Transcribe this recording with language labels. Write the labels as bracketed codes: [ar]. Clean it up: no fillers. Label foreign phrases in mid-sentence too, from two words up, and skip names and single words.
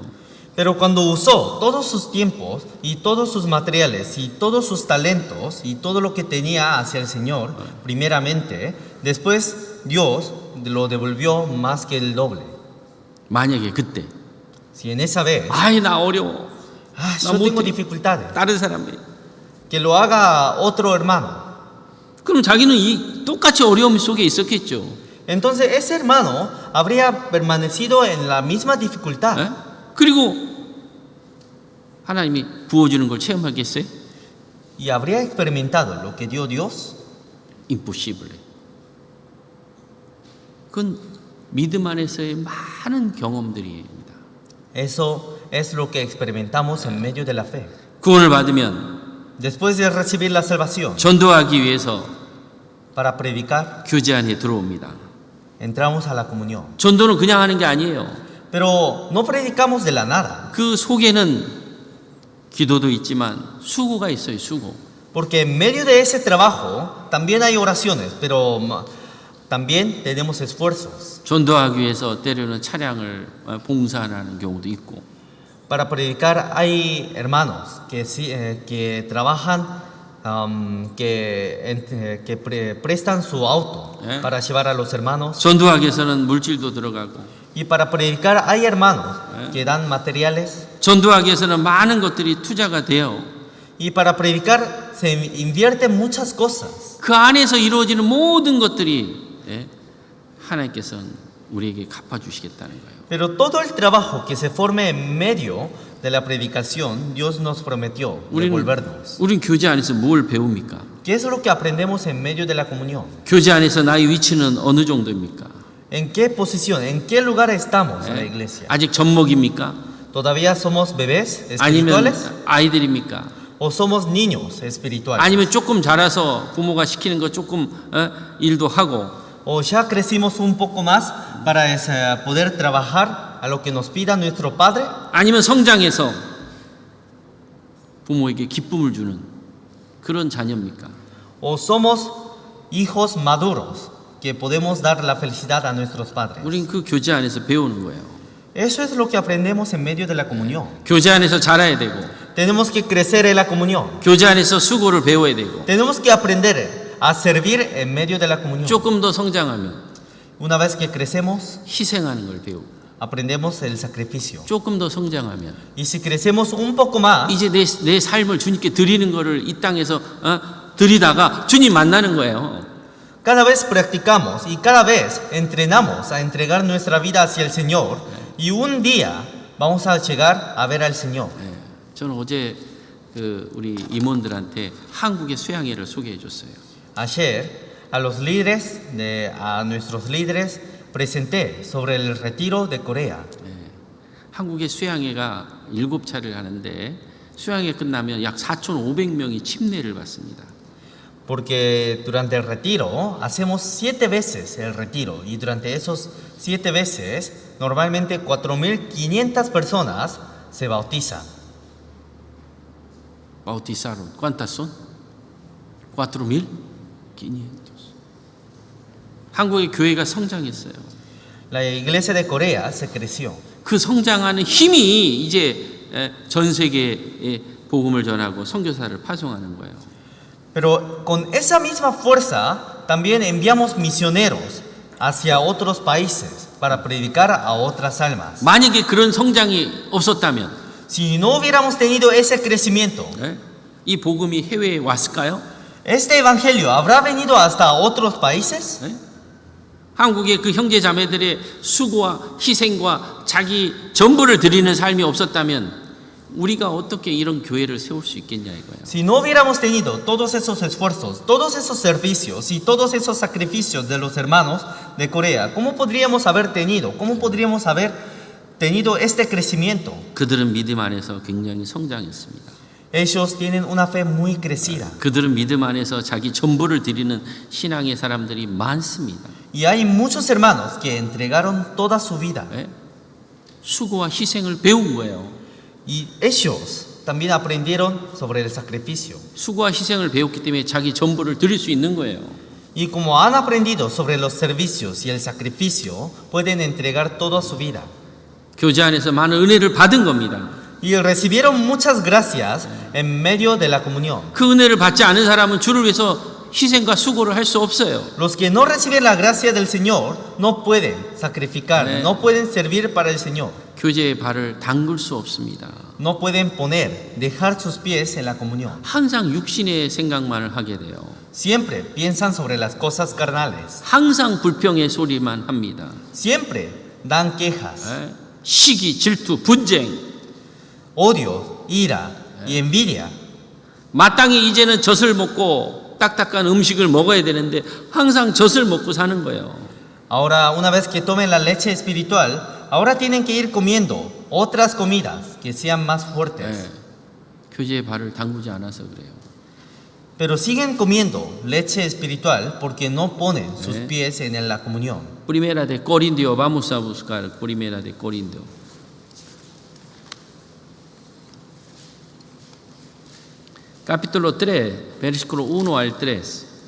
[es] Pero cuando usó todos sus tiempos y todos sus materiales y todos sus talentos y todo lo que tenía hacia el Señor, primeramente, después Dios lo devolvió más que el doble. [ko] 만약에 그때 [es] Si en esa vez, [ko] 아이 나 어려워 [es] yo tengo dificultades, [ko] 다른 사람이 [es] que lo haga otro hermano. [ko] 그럼 자기는 이 똑같이 어려움 속에 있었겠죠. [es] Entonces ese hermano habría permanecido en la misma dificultad. 에? [ko] 그리고 하나님이 부어주는 걸 체험하겠어요? [es] Y habría experimentado lo que dio Dios. Imposible. [ko] 그건 믿음 안에서의 많은 경험들입니다. [es] Eso es lo que experimentamos en medio de la fe. [ko] 구원을 받으면 [es] Después de recibir la salvación, [ko] 전도하기 위해서 [es] para predicar, [ko] 교제 안에 들어옵니다. [es] entramos a la comunión. [ko] 전도는 그냥 하는 게 아니에요. [es] Pero no predicamos de la nada, [ko] 그 속에는 기도도 있지만 수고가 있어요. 수고. [es] porque en medio de ese trabajo también hay oraciones, pero también tenemos esfuerzos. [ko] 전도하기 위해서 때로는 차량을 봉사하는 경우도 있고. [es] Para predicar hay hermanos que trabajan, que prestan su auto para llevar a los hermanos. [ko] 전도하기 위해서는 물질도 들어가고. [es] Y para predicar hay hermanos que dan materiales. [ko] 전도하기 위해서는 많은 것들이 투자가 돼요. [es] Y para predicar se invierten muchas cosas. [ko] 그 안에서 이루어지는 모든 것들이 하나님께서는 우리에게 갚아주시겠다는 거예요. [es] Pero todo el trabajo que se forme en medio de la predicación, Dios nos prometió devolvernos. [ko] 우린 교제 안에서 뭘 배웁니까? [es] ¿Qué es lo que aprendemos en medio de la comunión? [ko] 교제 안에서 나의 위치는 어느 정도입니까? [es] ¿En qué posición, en qué lugar estamos en la 예? iglesia? [ko] 아직 젖먹입니까? [es] ¿Todavía somos bebés [ko] 아니면 [es] espirituales [ko] 아이들입니까? [es] o somos niños espirituales? [ko] 아니면 조금 자라서 부모가 시키는 거 조금 일도 하고 [es] ¿O ya crecimos un poco más para poder trabajar a lo que nos pida nuestro Padre? [ko] 아니면 성장해서 부모에게 기쁨을 주는 그런 자녀입니까? [es] ¿O somos hijos maduros que podemos dar la felicidad a nuestros padres? [ko] 우린 그 교제 안에서 배우는 거예요. [es] Eso es lo que aprendemos en medio de la comunión. [ko] 교제 안에서 자라야 되고 [es] Tenemos que crecer en la comunión. [ko] 교제 안에서 수고를 배워야 되고 [es] Tenemos que aprender a servir en medio de la comunión. [ko] 조금 더 성장하면 [es] Una vez que crecemos, [ko] 희생하는 걸 배우고 [es] aprendemos el sacrificio. [ko] 조금 더 성장하면 [es] Y si crecemos un poco más, [ko] 이제 내 삶을 주님께 드리는 거를 이 땅에서 드리다가 주님 만나는 거예요. [es] cada vez practicamos y cada vez entrenamos a entregar nuestra vida hacia el Señor. Y un día vamos a llegar a ver al Señor. [ko] 예, 저는 어제 그 우리 임원들한테 한국의 수양회를 소개해 줬어요. [es] Ayer a nuestros líderes presenté sobre el retiro de Corea. [ko] 한국의 수양회가 7차를 하는데 수양회 끝나면 약 4,500명이 침례를 받습니다. [es] Porque durante el retiro hacemos 7 veces el retiro y durante esos 7 veces normalmente 4.500 personas se bautizan. 바우티사론, ¿cuántas son? 4,500. [ko] 한국의 교회가 성장했어요. [es] La iglesia de Corea se creció. [ko] 그 성장하는 힘이 이제 전 세계에 복음을 전하고 선교사를 파송하는 거예요. [es] Pero con esa misma fuerza también enviamos misioneros hacia otros países para predicar a otras almas. [ko] 만약에 그런 성장이 없었다면 [es] Si no hubiéramos tenido ese crecimiento, [ko] 이 복음이 해외에 왔을까요? [es] ¿este evangelio habrá venido hasta otros países? [ko] 한국의 그 형제 자매들의 수고와 희생과 자기 전부를 드리는 삶이 없었다면 우리가 어떻게 이런 교회를 세울 수 있겠냐 이거예요. [es] Si no hubiéramos tenido todos esos esfuerzos, todos esos servicios y todos esos sacrificios de los hermanos de Corea, ¿cómo podríamos haber tenido este crecimiento? [ko] 그들은 믿음 안에서 굉장히 성장했습니다. [es] Ellos tienen una fe muy crecida. [ko] 그들은 믿음 안에서 자기 전부를 드리는 신앙의 사람들이 많습니다. [es] Y hay muchos hermanos que entregaron toda su vida. [ko] 수고와 희생을 배운 거예요. [es] Y ellos también aprendieron sobre el sacrificio. [ko] 수고와 희생을 배웠기 때문에 자기 전부를 드릴 수 있는 거예요. [es] Y como han aprendido sobre los servicios y el sacrificio, pueden entregar toda su vida. [ko] 교제 안에서 많은 은혜를 받은 겁니다. [es] Y recibieron muchas gracias en medio de la comunión. [ko] 그 은혜를 받지 않은 사람은 주를 위해서 희생과 수고를 할 수 없어요. [es] Los que no reciben la gracia del Señor no pueden sacrificar, 네. no pueden servir para el Señor. [ko] 교제의 발을 담글 수 없습니다. [es] No pueden dejar sus pies en la comunión. [ko] 항상 육신의 생각만을 하게 돼요. [es] Siempre piensan sobre las cosas carnales. [ko] 항상 불평의 소리만 합니다. [es] Siempre dan quejas, [ko] 시기, 질투, 분쟁. [es] odio, ira y envidia. [ko] 마땅히 이제는 젖을 먹고 딱딱한 음식을 먹어야 되는데 항상 젖을 먹고 사는 거예요. [es] Ahora, una vez que tomen la leche espiritual, ahora tienen que ir comiendo otras comidas que sean más fuertes. [ko] 교제의 발을 담그지 않아서 그래요. [es] Pero siguen comiendo leche espiritual porque no ponen sus pies en la comunión. Primera de Corintios, vamos a buscar Primera de Corintios. Capítulo 3, versículo 1 al 3.